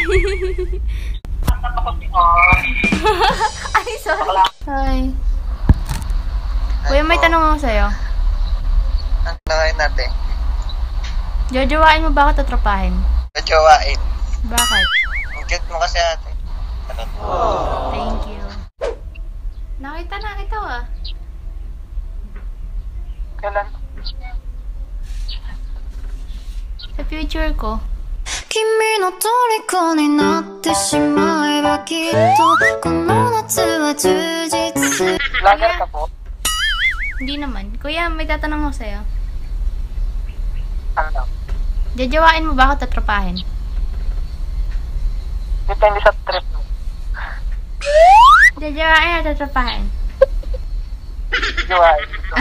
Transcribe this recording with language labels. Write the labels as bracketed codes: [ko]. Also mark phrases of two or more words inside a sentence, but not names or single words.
[tl] Ako si [en] Ay, sorry. Hi. [tl] Kuya, may tanong ako sa'yo. Ano ngayon natin? Jojowain mo ba ako tatrapahin? Jojowain. Bakit? Ang cute mo kasi ate. [en] Thank you. [tl] Nakita ah. Kailan? Sa future ko. [ja] 君の虜になってしまえばきっとこの夏は充実する [tl] Lager ka po? Hindi naman. Kuya, may tatanong ako sa'yo. Ano? Jojowain mo ba ako tatrapahin? Depende sa trip mo. Jojowain o tatrapahin? Jojowain.